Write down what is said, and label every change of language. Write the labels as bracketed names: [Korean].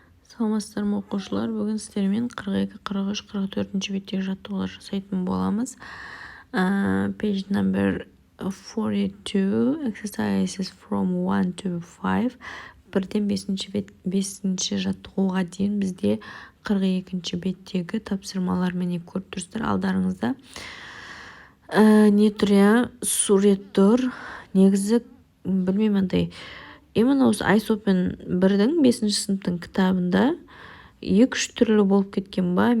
[Kazakh] Саламатсыздар ма оқушылар, бүгін сіздермен 42, 43, 44 беттегі жаттығулар жасайтын боламыз. [English] Page number 42, exercises from 1 to 5. [Kazakh] Бірден 5-ші жаттығуға дейін бізде 42 беттегі тапсырмалар міне көріп тұрсыздар алдарыңызда. Не түрі сурет тұр, негізі білмеймін именно осы Айсопен 1-дің 5-ші сыныптың кітабында 2-3 түрлі болып кеткен ба.